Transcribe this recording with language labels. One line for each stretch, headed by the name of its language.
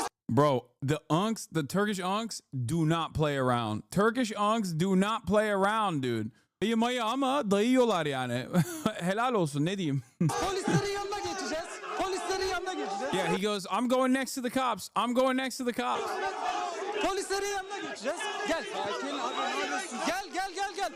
English: Bro, the Turkish unks do not play around. Turkish unks do not play around, dude.
Turkish: Dayımayı ama dayıyorlar yani. Helal olsun, ne diyeyim? Polislerin yanına geçeceğiz. Polislerin yanına geçeceğiz.
English: Yeah, he goes, I'm going next to the cops. I'm going next to the cops.
Turkish: Polislerin yanına geçeceğiz. Gel. Sakin abi. Gel.